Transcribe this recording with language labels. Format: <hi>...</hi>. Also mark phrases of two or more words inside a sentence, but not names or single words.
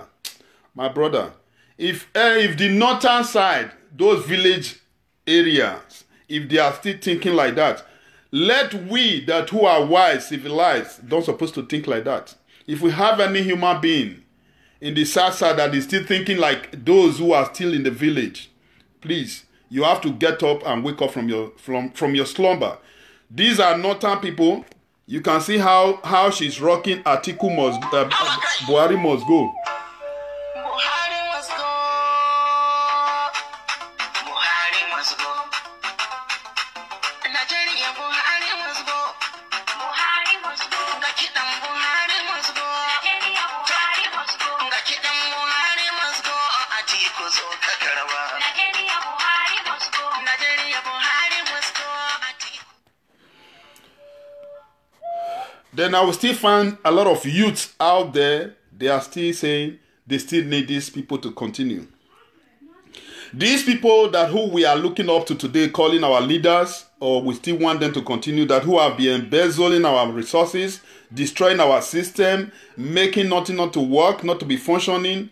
<en>My brother, if the northern side, those village areas, if they are still thinking like that, let we that who are wise, civilized, don't supposed to think like that. If we have any human being in the south side that is still thinking like those who are still in the village, please, you have to get up and wake up from your slumber. These are northern people. You can see how she's rocking. Atiku must, Buhari must go. Buhari must go. Buhari must go. Nigeria, Buhari must go. Buhari must go. Ngakidam Buhari must go. Nigeria, Buhari must go. Ngakidam Buhari must go. Atiku</en> <ha>zo kakarawa.</ha> <en>Nigeria, Buhari must go. Nigeria, Buhari must go. Atiku. Then I will still find a lot of youths out there. They are still saying they still need these people to continue. These people that who we are looking up to today, calling our leaders, or we still want them to continue, that who have been embezzling our resources, destroying our system, making nothing not to work, not to be functioning.</en>